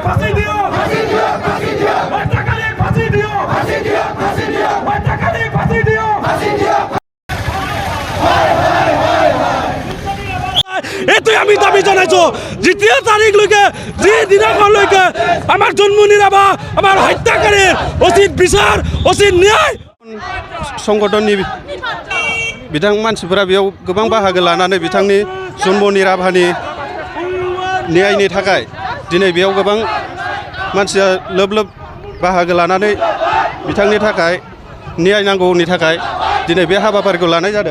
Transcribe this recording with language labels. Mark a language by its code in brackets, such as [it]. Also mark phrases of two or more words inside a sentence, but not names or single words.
[as] এইটোৱে আমি দাবী জনাইছোঁ। ২য় তাৰিখলৈকে যি দিনাখনলৈকে আমাৰ জন্মনিৰ বা আমাৰ হত্যাকাৰীৰ উচিত বিচাৰ উচিত ন্যায় [brx] संगठननि बिथां मानसिफोरा बेयाव गोबां बाहागो लानानै बिथांनि जन्मनि राभानि न्यायनि थाखाय दिनै बेयाव गोबां मानसिया लोब लोब बाहागो लानानै बिथांनि थाखाय न्याय नांगौनि थाखाय दिनै बे हाबाफारिखौ लानाय जादों।